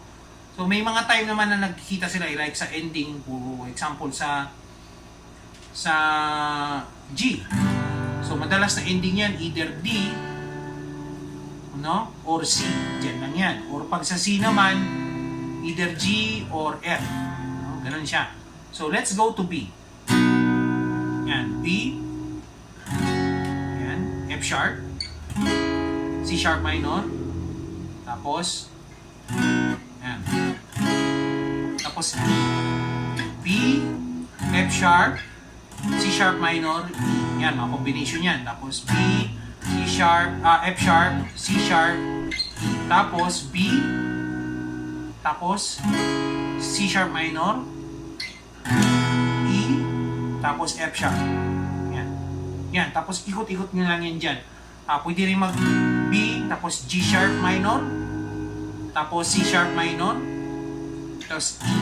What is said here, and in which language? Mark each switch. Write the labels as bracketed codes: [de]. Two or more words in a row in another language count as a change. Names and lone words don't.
[tl] So may mga time naman na nagkikita sila, like sa ending, [en] for example [tl] sa G. So madalas na ending yan, [en] either D, [tl] no, or C. Diyan lang yan. Or pag sa C naman, [en] either G or F. [tl] No? Ganun siya. [en] So, let's go to B. Yan. B. [tl] Yan. [en] F sharp. C sharp minor. [tl] Tapos, yan. Tapos, B. [en] F sharp. C sharp minor. E. [tl] Yan. Mga combination yan. Tapos, B. [en] C sharp, F sharp, C sharp, [tl] tapos B, tapos [en] C sharp minor, [tl] E, tapos [en] F sharp. [tl] Yan. Yan, tapos ikot-ikot nyo lang yan dyan. Pwede rin mag B, tapos [en] G sharp minor, [tl] tapos [en] C sharp minor, [tl] tapos E.